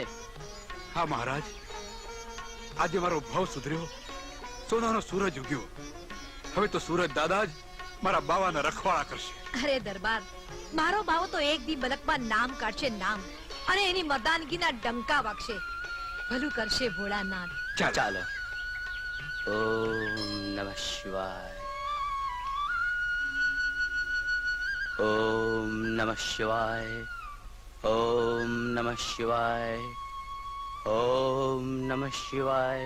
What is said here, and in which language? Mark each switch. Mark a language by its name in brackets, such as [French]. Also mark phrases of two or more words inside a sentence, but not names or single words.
[Gujarati] હા મહારાજ, આજે મારો ભાવ સુધર્યો, સોનાનો સૂરજ ઉગ્યો. હવે તો સૂરજ દાદા જ મારા બાવાના રખવાળા કરશે. અરે દરબાર, મારો બાવો તો એક દી બલકમાં નામ કાઢશે, નામ, અને એની મર્દાનગીના ડંકા વાગશે. ભલું કરશે ભોળાનાથ. ચાલો. [Sanskrit] ओम नमः शिवाय। ओम नमः शिवाय। ओम नमः शिवाय। ओम नमः शिवाय।